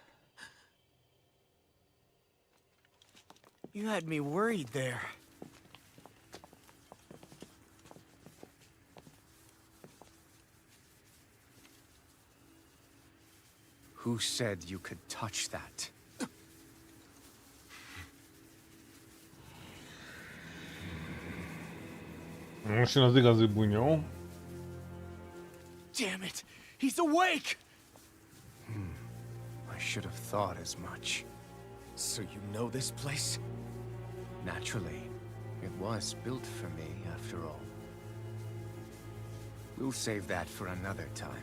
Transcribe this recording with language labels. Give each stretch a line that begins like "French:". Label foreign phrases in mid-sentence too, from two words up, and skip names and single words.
English: You had me worried there. Who said you could touch that?
Hungarian: Most jön az igazi bunyó.
English: Damn it! He's awake! I should have thought as much. So you know this place? Naturally. It was built for me, after all. We'll save that for another time.